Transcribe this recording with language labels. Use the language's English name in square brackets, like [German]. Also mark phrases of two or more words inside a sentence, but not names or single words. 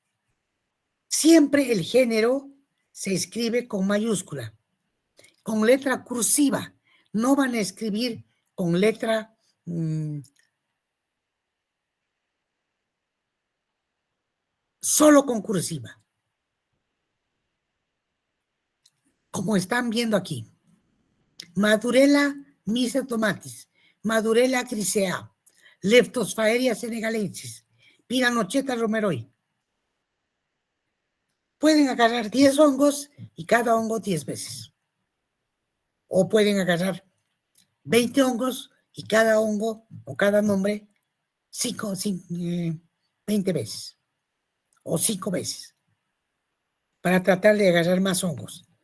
[Spanish] Siempre el género se escribe con mayúscula, con letra cursiva. No van a escribir con letra solo con cursiva. Como están viendo aquí. Madurella misetomatis, Madurella grisea, Leptosphaeria senegalensis, Piranocheta romeroi. Pueden agarrar 10 hongos y cada hongo 10 veces. O pueden agarrar 20 hongos y cada hongo o cada nombre 20 veces o 5 veces para tratar de agarrar más hongos.